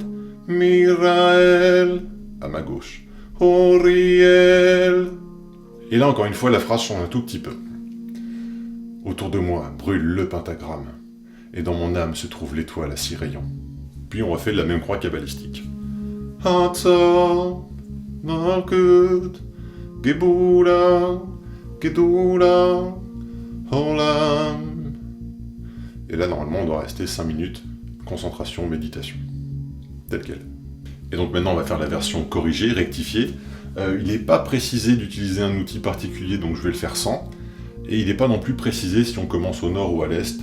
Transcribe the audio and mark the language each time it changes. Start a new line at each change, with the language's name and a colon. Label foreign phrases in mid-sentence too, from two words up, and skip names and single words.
French: Mirael. à ma gauche. Uriel. Et là encore une fois, la phrase change un tout petit peu. Autour de moi brûle le pentagramme, et dans mon âme se trouve l'étoile à 6 rayons. Puis on refait la même croix kabbalistique.
Hebrew: Hatsa. Malkut. Gebula. Gedula. Olam.
French: Et là, normalement, on doit rester 5 minutes, concentration, méditation. Telle quelle. Et donc maintenant, on va faire la version corrigée, rectifiée. Il n'est pas précisé d'utiliser un outil particulier, donc je vais le faire sans. Et il n'est pas non plus précisé si on commence au nord ou à l'est.